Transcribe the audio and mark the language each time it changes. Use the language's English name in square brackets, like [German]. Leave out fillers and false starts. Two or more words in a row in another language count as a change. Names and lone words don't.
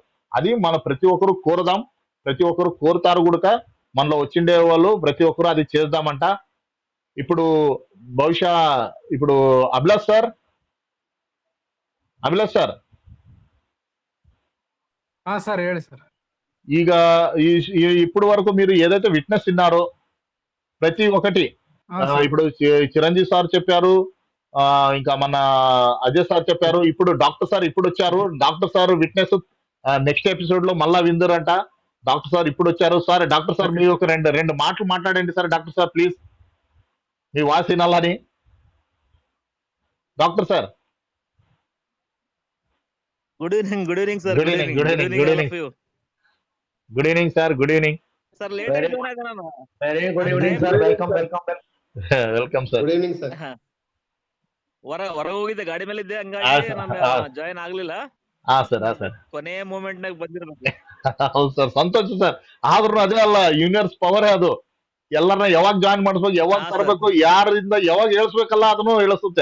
[Telugu] అది మన ప్రతి ఒక్కరు కోరదాం, ప్రతి ఒక్కరు కోరుతారు కూడా. మనలో వచ్చిండే వాళ్ళు ప్రతి ఒక్కరు అది చేద్దామంట. ఇప్పుడు బహుశా ఇప్పుడు అభిలాష్ సార్ [Kannada] సార్ ಹೇಳಿ ಸರ್. [Telugu] ಈಗ ఇప్పుడు వరకు మీరు ఏదైతే విట్నెస్ విన్నారో ప్రతి ఒక్కటి, ఇప్పుడు చిరంజీవి సార్ చెప్పారు, ఇంకా మన అజయ్ సార్ చెప్పారు, ఇప్పుడు డాక్టర్ సార్ ఇప్పుడు వచ్చారు. డాక్టర్ సార్ [English] witness next episode [Telugu] లో మళ్ళా విందురంట. డాక్టర్ సార్ ఇప్పుడు వచ్చారు. సార్ డాక్టర్ సార్ మీరు ఒక రెండు మాటలు మాట్లాడండి సార్. [English] doctor sir please, [Telugu] మీ వాయిస్ వినాలని. డాక్టర్ సార్ [English] good evening sir. good evening, good evening, good evening, good evening sir, good evening sir. late very good evening sir, welcome welcome sir. good evening sir. [Kannada] ಹೊರ ಹೋಗಿದ್ದೆ, ಗಾಡಿ ಮೇಲೆ ಇದ್ದೆ, ಹಂಗಾಗಿ ನಾನು ಜಾಯಿನ್ ಆಗ್ಲಿಲ್ಲ. ಸರ್ ಕೊನೆ ಮೂಮೆಂಟ್ ನಾಗ ಬಂದಿರ್ಬೇಕು. ಹೌದು ಸರ್, ಸಂತೋಷ ಸರ್. ಆದ್ರೂ ಅದೇ ಅಲ್ಲ, ಯೂನಿಯರ್ಸ್ ಪವರೇ ಅದು. ಎಲ್ಲರನ್ನ ಯಾವಾಗ ಜಾಯಿನ್ ಮಾಡಿಸ್ಬೇಕು, ಯಾವಾಗ ತರಬೇಕು, ಯಾರಿಂದ ಯಾವಾಗ ಇಳಿಸ್ಬೇಕಲ್ಲ ಅದನ್ನು ಇಳಿಸುತ್ತೆ.